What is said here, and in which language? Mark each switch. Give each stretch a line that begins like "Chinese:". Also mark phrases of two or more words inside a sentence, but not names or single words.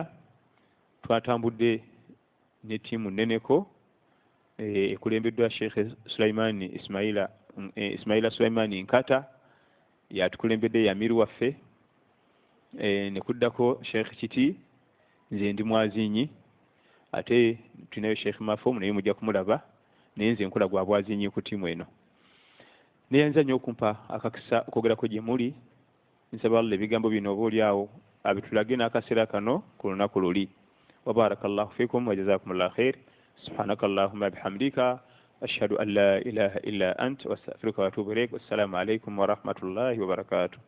Ganda: Twatambudde ne ttiimu nneneko ekulembeddwa Sheikh Sulaiman Ismaila Sulaiman Nkata yatukulembedde yamiru waffe, ne kuddako Sheikh Kiti, nze ndi Mwazinyi, ate tulinayo Sheikh Mafum naye mujja kumulaba, naye nze nkola gwa Bwazinyi ku ttiimu eno. Neyanza nnyo okumpa akakisa okwogerako gye muli. Nsaba Allah ebigambo bino obaolyawo abitulage n'akaseera kano ku lunaku luli.
Arabic: وبارك الله فيكم وجزاكم الله خير سبحانك اللهم وبحمدك أشهد أن لا إله إلا أنت وأستغفرك وأتوب إليك. والسلام عليكم ورحمة الله وبركاته.